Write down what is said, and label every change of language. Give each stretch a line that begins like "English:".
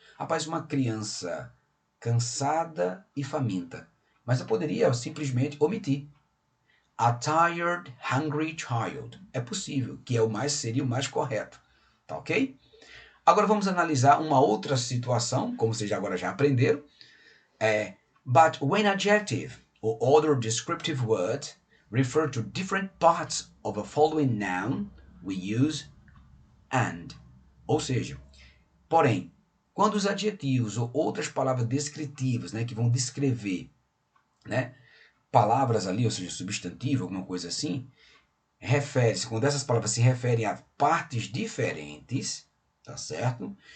Portuguese: Rapaz, uma criança cansada e faminta. Mas eu poderia simplesmente omitir.
English: A tired, hungry child.
Portuguese: É possível, que seria o mais correto. Tá ok? Agora vamos analisar uma outra situação, como vocês agora já aprenderam.
English: But when adjective or other descriptive word refer to different parts of a following noun, we use and.
Portuguese: Ou seja, porém, quando os adjetivos ou outras palavras descritivas, né, que vão descrever, né, palavras ali, ou seja, substantivo, alguma coisa assim, quando essas palavras se referem a partes diferentes, tá certo?